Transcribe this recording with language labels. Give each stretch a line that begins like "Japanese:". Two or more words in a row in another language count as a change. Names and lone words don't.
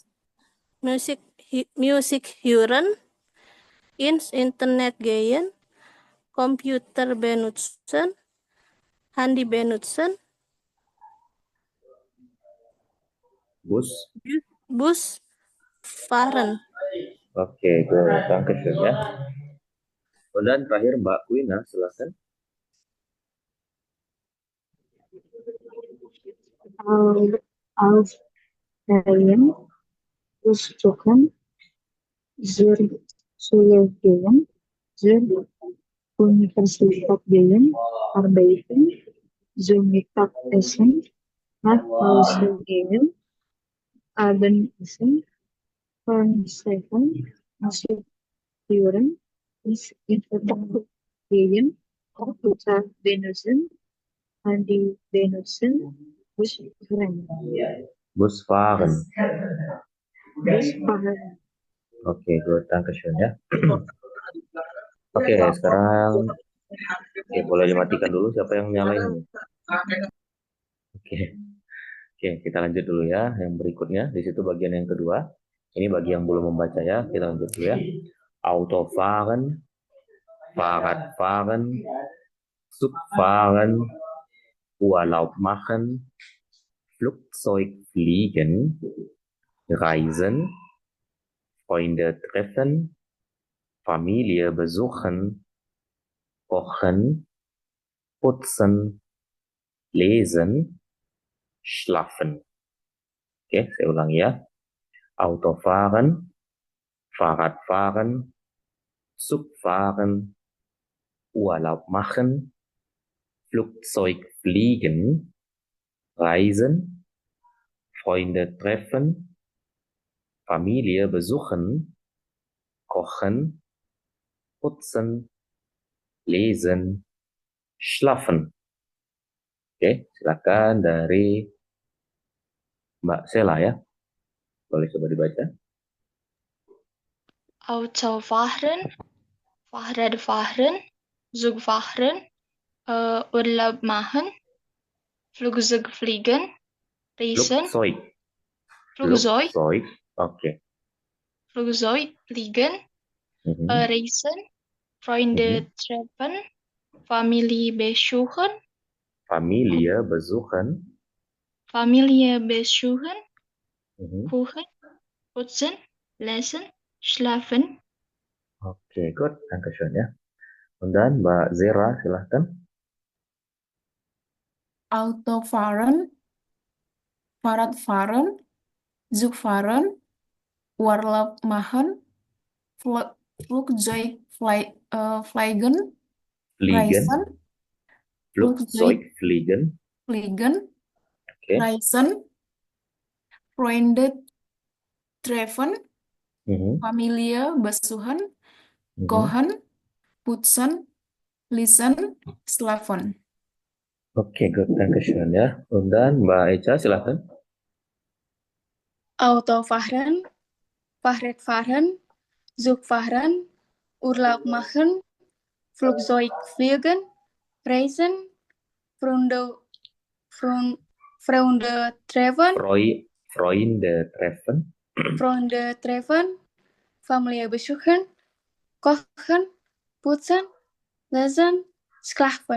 German: Musik hören, ins Internet gehen, Computer benutzen, Handy benutzen, Bus. Bus fahren.
Indonesian: Oke, good, Dankeschön ya. Dan terakhir Mbak Wina, silakan.
German: Aufstehen, Frühstücken, zur Schule gehen, zur Universität gehen, arbeiten, zum Mittagessen, nach Hause gehen, Abendessen, Fernsehen, Musik hören, ins Internet gehen, Computer benutzen, Handy benutzen, Busfahren. Busfahren.
Indonesian: Oke, good. Dankeschön ya. Oke, sekarang boleh dimatikan dulu siapa yang nyalain ini. Oke. Oke, kita lanjut dulu ya. Yang berikutnya di situ bagian yang kedua. Ini bagi yang belum membaca ya. Kita lanjut dulu ya.
German: Autofahren, Fahrradfahren, Zugfahren, Urlaub machen, Flugzeug fliegen, Reisen, Freunde treffen, Familie besuchen, kochen, putzen, lesen, schlafen.
Indonesian: Oke, saya ulangi ya.
German: Autofahren, Fahrradfahren, Zugfahren, Urlaub machen, Flugzeug fliegen, Reisen, Freunde treffen, Familie besuchen, kochen, putzen, lesen, schlafen.
Indonesian: Oke, silakan dari Mbak Sela ya. Boleh coba dibaca.
German: Autofahren, Fahrradfahren, Zugfahren, Urlaub machen, Flugzeug fliegen, Reisen, Flugzeug. Oke. Flugzeug fliegen, Reisen, Freunde treffen, Familie besuchen, kochen, putzen, lesen, schlafen.
Indonesian: Oke, good. Dankeschön ya. Dan Mbak Zera, silahkan.
German: Autofahren, Fahrradfahren, Zugfahren, Urlaub machen, Flugzeug fliegen, Reisen, Flugzeug fliegen, okay. Reisen, Freunde treffen, Familie besuchen, kochen, putzen, lesen, schlafen.
Indonesian: Oke, good. Dankeschön ya. Dan Mbak Echa, silahkan.
German: Autofahren, Fahrradfahren, Zugfahren, Urlaub machen, Flugzeug fliegen, Reisen, Freunde treffen, Familie besuchen, kochen, putzen, lesen, schlafen.